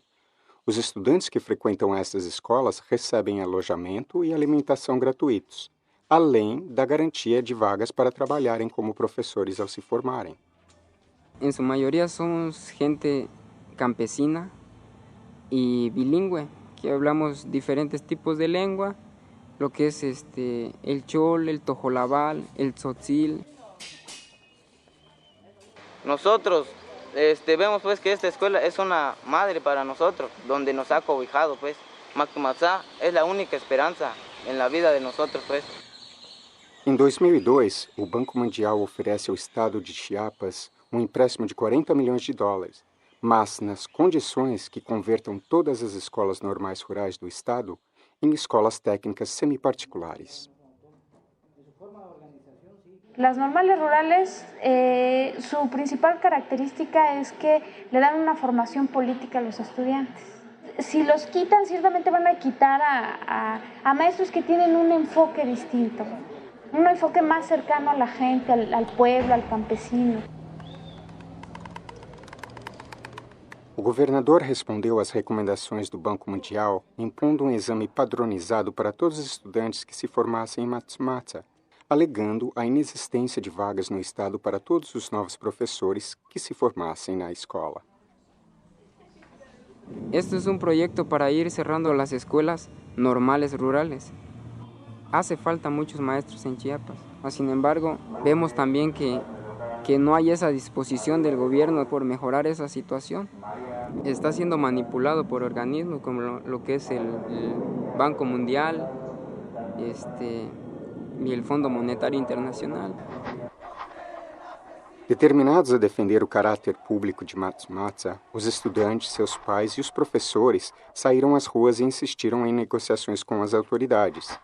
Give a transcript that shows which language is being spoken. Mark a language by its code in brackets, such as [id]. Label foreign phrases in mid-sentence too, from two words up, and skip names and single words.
[pt] Os estudantes que frequentam essas escolas recebem alojamento e alimentação gratuitos, além da garantia de vagas para trabalharem como professores ao se formarem. [es] En su mayoría somos gente campesina y bilingüe, que hablamos diferentes tipos de lengua, lo que es el chol, el tojolabal, el tzotzil. Nosotros vemos pues que esta escuela es una madre para nosotros, donde nos ha cobijado pues. Mactomatza es la única esperanza en la vida de nosotros pues. [pt] Em 2002, o Banco Mundial oferece ao estado de Chiapas um empréstimo de $40 milhões, mas nas condições que convertam todas as escolas normais rurais do estado em escolas técnicas semiparticulares. [es] Las normales rurales, su principal característica es que le dan una formación política a los estudiantes. Si los quitan, ciertamente van a quitar a maestros que tienen un enfoque distinto, un enfoque más cercano a la gente, al pueblo, al campesino. [pt] O governador respondeu às recomendações do Banco Mundial, impondo um exame padronizado para todos os estudantes que se formassem em Mactomatza, alegando a inexistência de vagas no estado para todos os novos professores que se formassem na escola. [es] Esto es un proyecto para ir cerrando las escuelas normales rurales. Hace falta muchos maestros en Chiapas. Sin embargo, vemos también que no hay esa disposición del gobierno por mejorar esa situación. Está siendo manipulado por organismos como lo que es el Banco Mundial y el Fondo Monetário Internacional. [pt] Determinados a defender o caráter público de Mactomatza, os estudantes, seus pais e os professores saíram às ruas e insistiram em negociações com as autoridades.